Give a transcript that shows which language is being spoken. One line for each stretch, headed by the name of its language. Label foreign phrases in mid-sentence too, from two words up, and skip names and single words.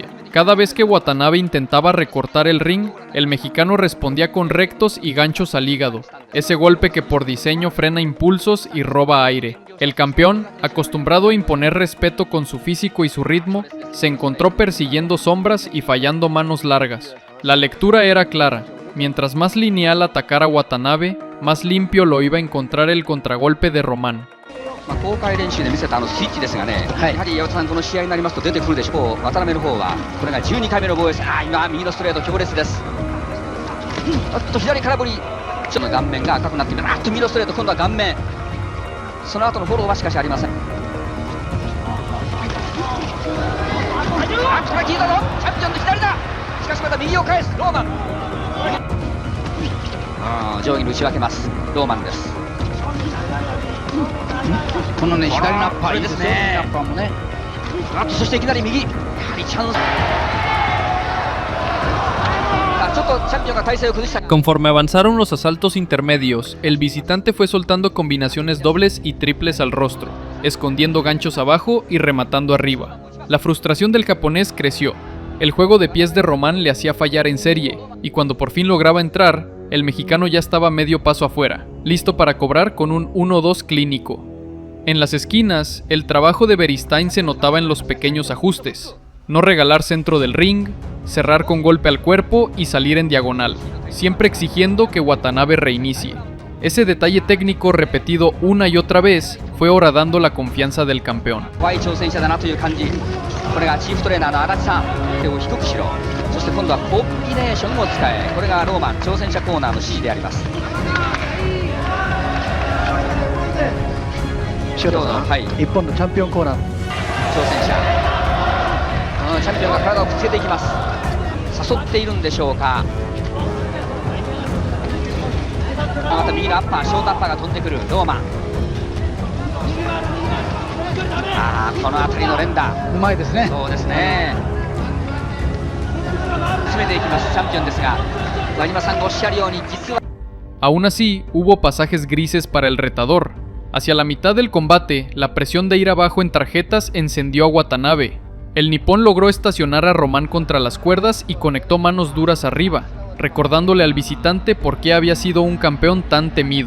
Spanish: Cada vez que Watanabe intentaba recortar el ring, el mexicano respondía con rectos y ganchos al hígado, ese golpe que por diseño frena impulsos y roba aire. El campeón, acostumbrado a imponer respeto con su físico y su ritmo, se encontró persiguiendo sombras y fallando manos largas. La lectura era clara: mientras más lineal atacara Watanabe, más limpio lo iba a encontrar el contragolpe de Román.
Japanese: 公開練習で見せたスイッチですがね、やはり岩田さん、この試合になりますと出てくるでしょう。渡辺の方はこれが12回目の防衛戦。今右のストレート強烈です。左空振り、ちょっと顔面が赤くなっています。右のストレート、今度は顔面。その後のフォローはしかしありません。これ効いたぞ。チャンピオンの左だ。しかしまた右を返すローマン。上下に打ち分けますローマンです。このね、左のアッパーいいですね。アッパーもね。そしていきなり右。やはりチャンス。ちょっとチャンピオンが体勢を崩した。
Spanish: Conforme avanzaron los asaltos intermedios, el visitante fue soltando combinaciones dobles y triples al rostro, escondiendo ganchos abajo y rematando arriba. La frustración del japonés creció. El juego de pies de Román le hacía fallar en serie, y cuando por fin lograba entrar, el mexicano ya estaba medio paso afuera, listo para cobrar con un 1-2 clínico. En las esquinas, el trabajo de Beristain se notaba en los pequeños ajustes. No regalar centro del ring, cerrar con golpe al cuerpo y salir en diagonal, siempre exigiendo que Watanabe reinicie. Ese detalle técnico repetido una y otra vez fue horadando la confianza del campeón.
Japanese: これがチーフトレーナーの足立さん、手を低くしろ。そして今度はコンビネーションを使え。これがローマン挑戦者コーナーの指示であります。塩田さん、はい、日本のチャンピオンコーナー。挑戦者、チャンピオンが体をぶつけていきます。 そっているんでしょうか。また右のアッパー、ショートアッパーが飛んでくるローマン。この辺りの連打うまいですね。そうですね、詰めていきますチャンピオンですが、和島さんがおっしゃるように実は
Spanish: Aún así, hubo pasajes grises para el retador. Hacia la mitad del combate, la presión de ir abajo en tarjetas encendió a Watanabe. El nipón logró estacionar a Román contra las cuerdas y conectó manos duras arriba, recordándole al visitante por qué había sido un campeón tan temido.